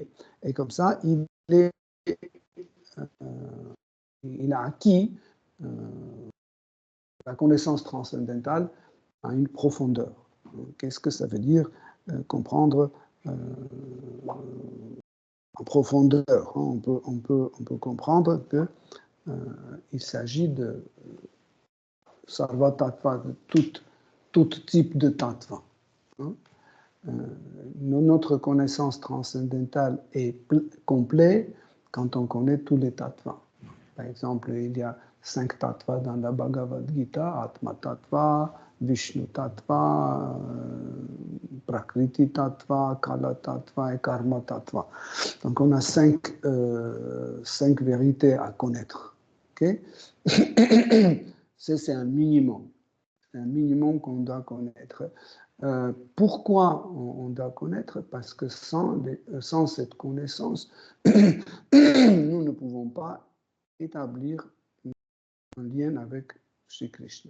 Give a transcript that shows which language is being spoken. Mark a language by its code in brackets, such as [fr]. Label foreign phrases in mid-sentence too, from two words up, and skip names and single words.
[fr] Et comme ça, il a acquis la connaissance transcendantale à une profondeur. Qu'est-ce que ça veut dire comprendre en profondeur? On peut comprendre qu'il s'agit de [sa] सर्व तत्त्व, [fr] de tout type de tattva. Notre connaissance transcendantale est complète quand on connaît tous les tattvas. Par exemple, il y a 5 tattvas dans la Bhagavad Gita, [sa] आत्म तत्त्व, विष्णु तत्त्व, प्रकृति तत्त्व, काल तत्त्व [fr] et [sa] कर्म तत्त्व. [fr] Donc on a 5 vérités à connaître. Okay? C'est un minimum. C'est un minimum qu'on doit connaître. Pourquoi on doit connaître? Parce que sans cette connaissance, nous ne pouvons pas établir un lien avec Sri Krishna.